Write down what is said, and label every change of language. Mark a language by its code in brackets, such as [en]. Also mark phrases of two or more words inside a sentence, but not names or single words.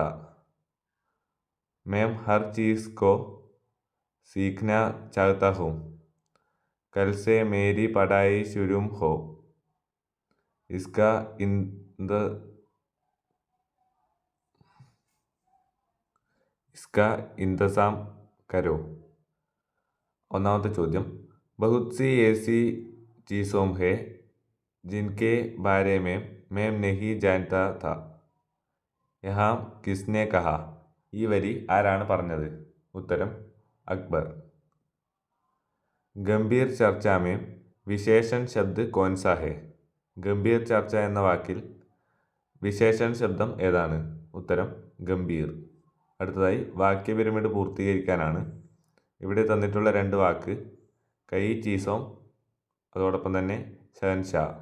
[hi] मैं हर चीज़ को सीखना चाहता हूँ. कल से मेरी पढ़ाई शुरू हो. इसका इंतज़ाम करो. [ml] ഒന്നാമത്തെ ചോദ്യം, [hi] बहुत सी ऐसी चीज़ों है जिनके बारे में मैं नहीं जानता था. यहाँ किसने कहा? [ml] ഈ വരി ആരാണ് പറഞ്ഞത്? [hi] ഉത്തരം अकबर. गंभीर चर्चा में विशेषण शब्द कौन सा है? गंभीर चर्चा [ml] എന്ന വാക്കിൽ വിശേഷൺ ശബ്ദം ഏതാണ്? ഉത്തരം ഗംഭീർ. അടുത്തതായി വാക്യ പിരമിഡ് പൂർത്തീകരിക്കാനാണ്. ഇവിടെ തന്നിട്ടുള്ള രണ്ട് വാക്ക് [hi] कई चीज़ों, [ml] അതോടൊപ്പം തന്നെ ഷഹൻഷാ.